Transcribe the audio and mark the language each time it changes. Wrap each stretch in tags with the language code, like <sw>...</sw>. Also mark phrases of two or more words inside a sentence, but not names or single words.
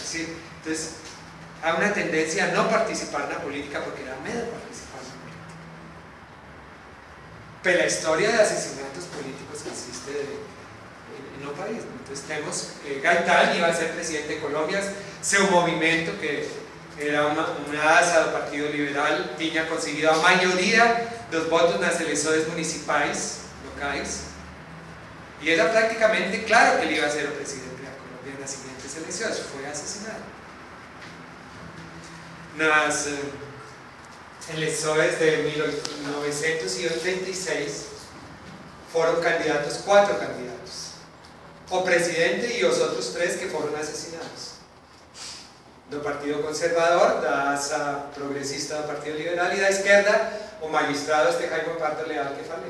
<es>Entonces hay una tendencia a no participar en la política porque da miedo participar en la política. pues la historia de asesinatos políticos que existe en el país. Entonces tenemos Gaitán iba a ser presidente de Colombia, seu movimiento que era</es> <pt>una asa do</pt> <es>Partido Liberal,</es> <pt>tinha conseguido a maioria dos votos nas eleições municipais locais</pt> <es>y era prácticamente claro que él iba a ser el presidente de Colombia en las siguientes elecciones. Fue asesinado.</es> <pt>Nas eleições de</pt> <es>1986 fueron candidatos 4 candidatos,</es> <pt>o presidente</pt> <es>y los otros 3 que fueron asesinados, do Partido Conservador,</es> <pt>da asa progresista do</pt> <es>Partido Liberal y da izquierda,</es> <pt>o magistrado</pt> <es>Jaime Pardo Leal que falei.</es>